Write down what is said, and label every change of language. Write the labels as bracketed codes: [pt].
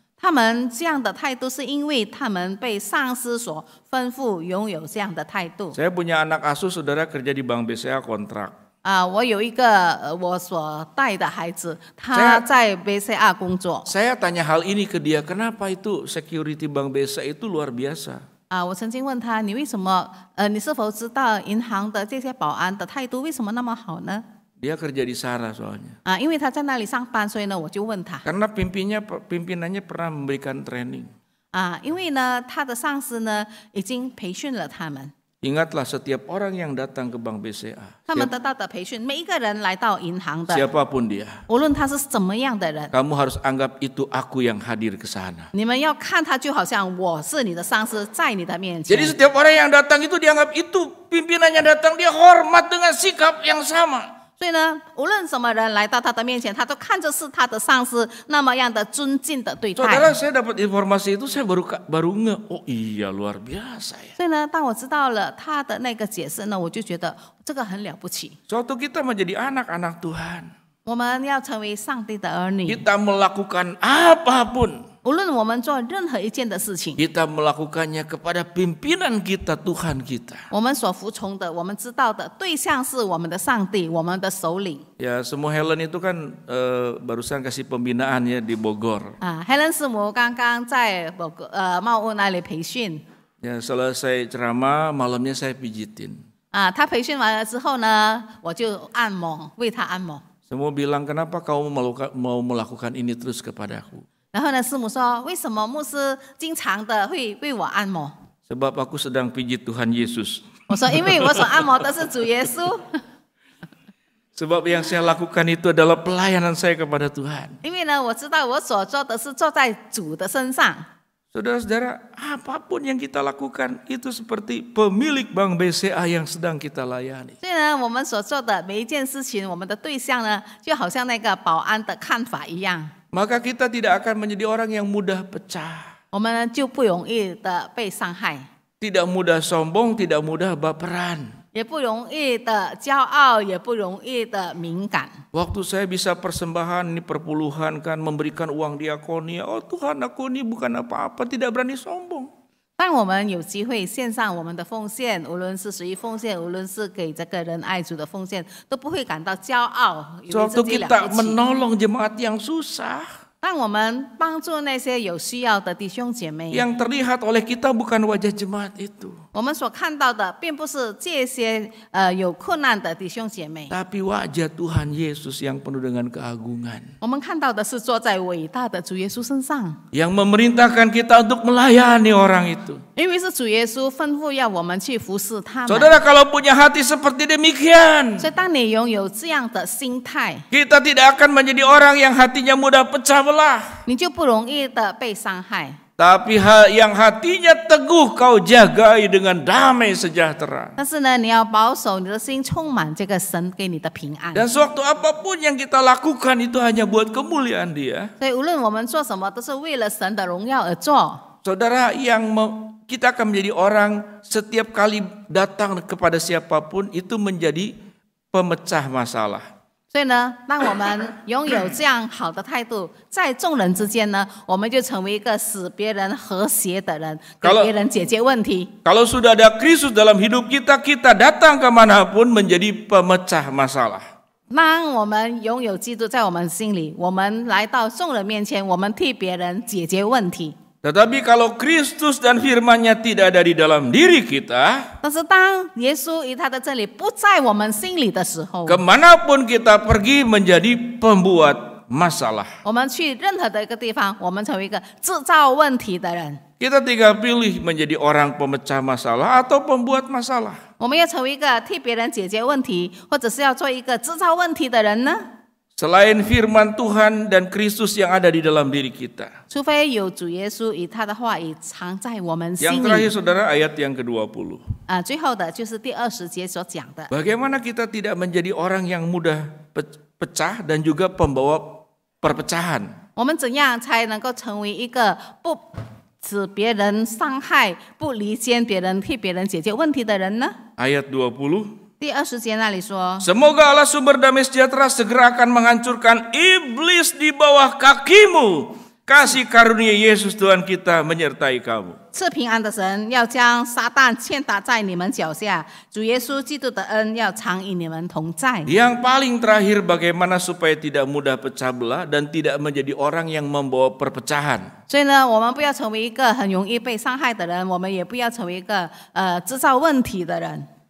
[zh] 他们这样的态度，是因为他们被上司所吩咐，拥有这样的态度。 [id] Saya punya anak asuh saudara kerja di Bank BCA kontrak. [zh] 我有一个我所带的孩子，他在 BCA 工作。 [id] Saya tanya hal ini ke dia, kenapa itu security Bank BCA itu luar biasa? [zh] 我曾经问他，你为什么你是否知道银行的这些保安的态度为什么那么好呢？ [id] Dia kerja di sana soalnya. [zh] 因为他在那里上班，所以呢，我就问他。 [id] Karena pimpinannya pernah memberikan training. [zh] 因为呢，他的上司呢已经培训了他们。 [id] Ingatlah setiap orang yang datang ke Bank BCA. [zh] 他们得到的培训，每一个人来到银行的， [id] Siapapun dia. [zh] 无论他是怎么样的人， [id] Kamu harus anggap itu aku yang hadir ke sana. [zh] 你们要看他就好像我是你的上司，在你的面前。 [id] Jadi setiap orang yang datang itu dianggap itu pimpinannya datang, dia hormat dengan sikap yang sama. [zh] 所以呢，无论什么人来到他的面前，他都看着是他的上司，那么样的尊敬的对待。 [id] Saudara, saya dapat informasi itu saya baru nge, oh iya luar biasa ya. [zh] 所以呢，当我知道了他的那个解释呢，我就觉得这个很了不起。 [id] Suatu kita menjadi anak-anak Tuhan. [zh] 我们要成为上帝的儿女， [id] Kita melakukan apapun. [zh] 无论我们做任何一件的事情， [id] kita melakukannya kepada pimpinan kita, Tuhan kita. [zh] 我们所服从的，我们知道的对象是我们的上帝，我们的首领。 [id] Ya, semua Helen itu kan barusan kasih pembinaan ya di Bogor. [zh] Helen 师母刚刚在茂屋那里培训。 [id] Ya, selesai ceramah malamnya saya pijitin. [zh] 他培训完了之后呢，我就按摩，为他按摩。 [id] Semua bilang kenapa kau mau melakukan ini terus kepadaku? [zh] 然后呢，师母说，为什么牧师经常的会为我按摩？ [id] Sebab aku sedang pijit Tuhan Yesus. [zh] 我说，因为我所按摩的是主耶稣。 [id] Sebab yang saya lakukan itu adalah pelayanan saya kepada Tuhan. [zh] 因为呢，我知道我所做的是做在主的身上。 [id] Saudara-saudara, apapun yang kita lakukan itu seperti pemilik Bank BCA yang sedang kita layani. [zh] 所以呢，我们所做的每一件事情，我们的对象呢，就好像那个保安的看法一样。 [id] Maka kita tidak akan menjadi orang yang mudah pecah. [zh] 我们呢就不容易的被伤害， [id] Tidak mudah sombong, tidak mudah baperan. [zh] 也不容易的骄傲，也不容易的敏感。 [id] Waktu saya bisa persembahan ini perpuluhan kan memberikan uang diakonia. Oh Tuhan, aku ini bukan apa-apa, tidak berani sombong. [zh] 当我们有机会献上我们的奉献，无论是随意奉献，无论是给这个人爱主的奉献，都不会感到骄傲，以为 [id] Suatu [zh] 自己了 [id] kita [zh] 不起。 [id] menolong jemaat yang susah, [zh] 当我们帮助那些有需要的弟兄姐妹， [id] yang terlihat oleh kita bukan wajah jemaat itu, [zh] 我们所看到的并不是这些有困难的弟兄姐妹， [id] tapi wajah Tuhan Yesus yang penuh dengan keagungan, [zh] 我们看到的是坐在伟大的主耶稣身上， [id] yang memerintahkan kita untuk melayani orang itu. [zh] 因为是主耶稣吩咐要我们去服侍他们。 [id] Saudara, kalau punya hati seperti demikian, [zh] 所以，当你拥有这样的心态， [id] kita tidak akan menjadi orang yang hatinya mudah pecah belah. [zh] 你就不容易的被伤害。 [id] Tapi yang hatinya teguh kau jagai dengan damai sejahtera. [zh] 但是呢，你要保守你的心，充满这个神给你的平安。 [id] Dan sewaktu apapun yang kita lakukan itu hanya buat kemuliaan Dia. [zh] 所以，无论我们做什么，都是为了神的荣耀而做。 [id] Saudara, kita akan menjadi orang setiap kali datang kepada siapapun itu menjadi pemecah masalah. [zh] 所以呢，当我们拥有这样好的态度，在众人之间呢，我们就成为一个使别人和谐的人，给别人解决问题。 [id] Kalau sudah ada Kristus dalam hidup kita, kita datang kemanapun menjadi pemecah masalah. [zh] 当我们拥有基督在我们心里，我们来到众人面前，我们替别人解决问题。 [id] Tetapi kalau Kristus dan firman-Nya tidak ada di dalam diri kita, [zh] 但是当耶稣与他的真理不在我们心里的时候， [id] kemanapun kita pergi menjadi pembuat masalah. [zh] 我们去任何的一个地方，我们成为一个制造问题的人。 [id] Kita tinggal pilih menjadi orang pemecah masalah atau pembuat masalah. [zh] 我们要成为一个替别人解决问题，或者是要做一个制造问题的人呢？ [id] Selain firman Tuhan dan Kristus yang ada di dalam diri kita. [zh] 除非有主耶稣与他的话语藏在我们心 [id] Yang [zh] 里。 [id] terakhir saudara, ayat yang ke-20. [zh] 最后的就是第20节所讲的。 [id] Bagaimana kita tidak menjadi orang yang mudah pecah dan juga pembawa perpecahan. [zh] 我们怎样才能够成为一个不使别人伤害、不离间别人、替别人解决问题的人呢？ [id] Ayat 20. [zh] 第20节那里说， [id] Semoga Allah sumber damai sejahtera segera akan menghancurkan iblis di bawah kakimu. Kasih karunia Yesus Tuhan kita menyertai kamu. [zh] 赐平安的神要将撒旦践踏在你们脚下，主耶稣基督的恩要常与你们同在。 [id] Yang paling terakhir, bagaimana supaya tidak mudah pecah belah dan tidak menjadi orang yang membawa perpecahan. [zh] 所以呢，我们不要成为一个很容易被伤害的人，我们也不要成为一个制造问题的人。